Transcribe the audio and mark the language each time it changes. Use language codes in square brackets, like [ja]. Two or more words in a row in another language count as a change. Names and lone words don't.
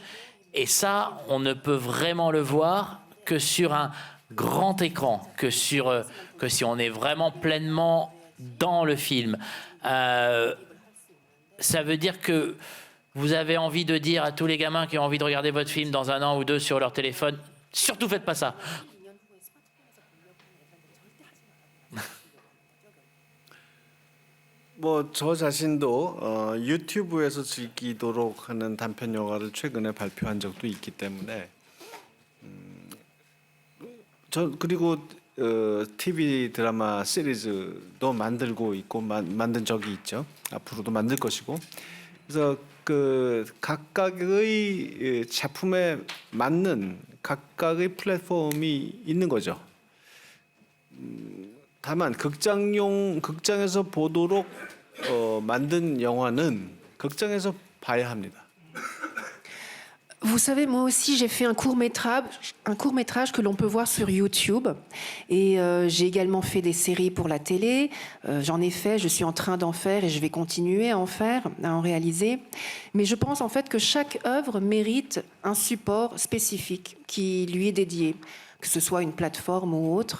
[fr] Et ça, on ne peut vraiment le voir que sur un grand écran, que si on est vraiment pleinement dans le film. Ça veut dire que vous avez envie de dire à tous les gamins qui ont envie de regarder votre film dans 1 an ou 2 sur leur téléphone, surtout faites pas ça. [ko] 저 자신도 유튜브에서 즐기도록 하는 단편 영화를 최근에 발표한 적도 있기 때문에 그리고 TV 드라마 시리즈도 만들고 있고 만든 적이 있죠. 앞으로도 만들 것이고. 그래서 그 각각의 작품에 맞는 각각의 플랫폼이 있는 거죠. 다만 극장에서 보도록 만든 영화는 극장에서 봐야 합니다. [fr] Vous savez, moi aussi, j'ai fait un court-métrage que l'on peut voir sur YouTube. Et j'ai également fait des séries pour la télé. J'en ai fait, je suis en train d'en faire et je vais continuer à en réaliser. Mais je pense en fait que chaque œuvre mérite un support spécifique qui lui est dédié, que ce soit une plateforme ou autre.